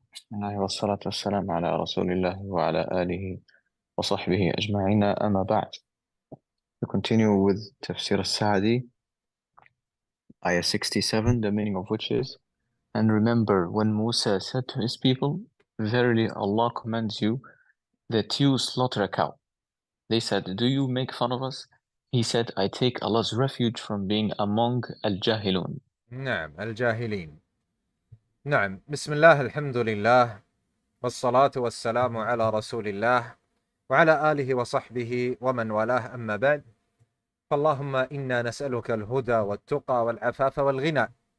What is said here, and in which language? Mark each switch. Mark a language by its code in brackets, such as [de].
[ar] بسم الله والصلاة والسلام على رسول الله وعلى آله وصحبه أجمعين. أما بعد. [en] We continue with Tafsir As-Si'di, ayah 67, the meaning of which is, and remember when Musa said to his people, verily Allah commands you that you slaughter a cow. They said, do you make fun of us? He said, I take Allah's refuge from being among al-Jahilun. [ar] نعم الجاهلين. نعم بسم الله الحمد لله والصلاة والسلام على رسول الله وعلى آله وصحبه ومن والاه أما بعد فاللهم إنا نسألك الهدى والتقى والعفاف والغنى.